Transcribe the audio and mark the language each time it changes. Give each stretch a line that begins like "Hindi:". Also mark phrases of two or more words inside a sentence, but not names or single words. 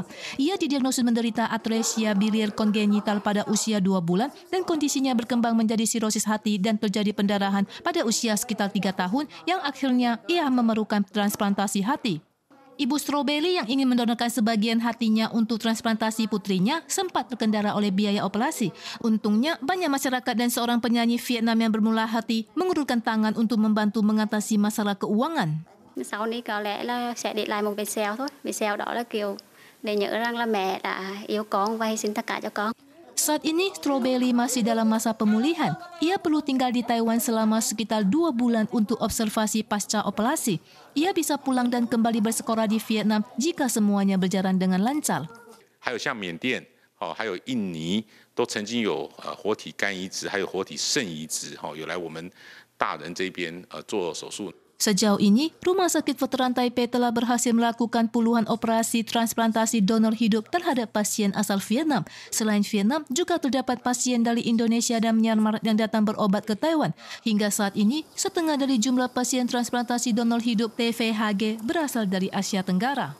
Indonesian: Ia didiagnosis menderita atresia biliar kongenital pada usia 2 bulan dan kondisinya berkembang menjadi sirosis hati dan terjadi pendarahan pada usia sekitar 3 tahun yang akhirnya ia memerlukan transplantasi hati. Ibu Strawberry yang ingin mendonorkan sebagian hatinya untuk transplantasi putrinya sempat terkendala oleh biaya operasi. Untungnya, banyak masyarakat dan seorang penyanyi Vietnam yang bermula hati mengulurkan tangan untuk membantu mengatasi masalah keuangan.
Vietnamese: Sau này có lẽ là sẽ để lại một vết sẹo thôi. Vết sẹo đó là kiểu để nhớ rằng là mẹ đã yêu con và hy sinh tất cả cho con.
Indonesian: Saat ini, Strawberry masih dalam masa pemulihan. Ia perlu tinggal di Taiwan selama sekitar 2 bulan untuk observasi pasca operasi. Ia bisa pulang dan kembali bersekolah di Vietnam jika semuanya berjalan dengan lancar.
Chinese: 还有像缅甸、还有印尼，都曾经有活体肝移植，还有活体肾移植，有来我们大人这边做手术。
Indonesian: Sejauh ini, Rumah Sakit Veteran Taipei telah berhasil melakukan puluhan operasi transplantasi donor hidup terhadap pasien asal Vietnam. Selain Vietnam, juga terdapat pasien dari Indonesia dan Myanmar yang datang berobat ke Taiwan. Hingga saat ini, setengah dari jumlah pasien transplantasi donor hidup TVHG berasal dari Asia Tenggara.